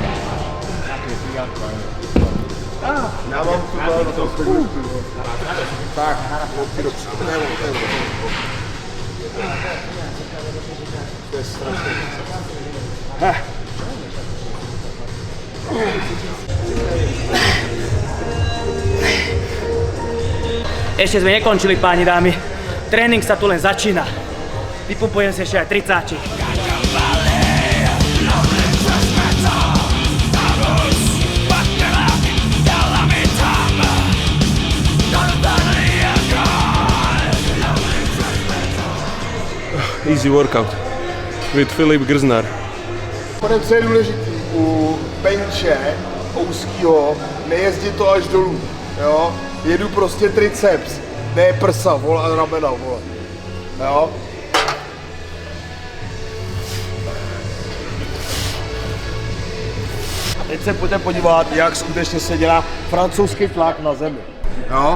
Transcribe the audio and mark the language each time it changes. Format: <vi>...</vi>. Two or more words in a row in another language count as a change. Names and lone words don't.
<cs>Já mám tu to tak,</cs> <sk>to je strašné. Ešte sme nekončili, páni dámy. Tréning sa tu len začína. Vypumpujem si ešte aj 30.</sk> <en>Easy workout with Filip Grznár.</en> <cs>Co je důležitý u benče úzkýho, nejezdit to až dolů, jo? Jedu prostě triceps, ne prsa, vole, a ramena, vole, jo? Teď se pojďte podívat, jak skutečně se dělá francouzský tlak na zemi, jo?</cs>